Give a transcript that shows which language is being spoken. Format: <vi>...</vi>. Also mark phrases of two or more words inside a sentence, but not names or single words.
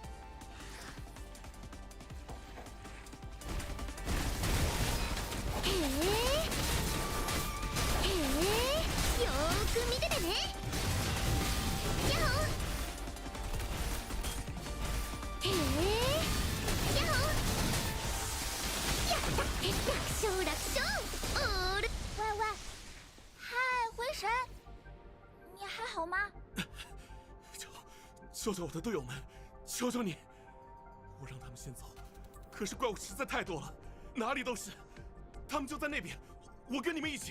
<ja>よーく見ててね。やっほー。やっほー。やった！楽勝楽勝！オール。</ja> <zh>喂喂，嗨，回神，你还好吗？救救我的队友们，求求你！我让他们先走，可是怪物实在太多了，哪里都是。他们就在那边，我跟你们一起。</zh>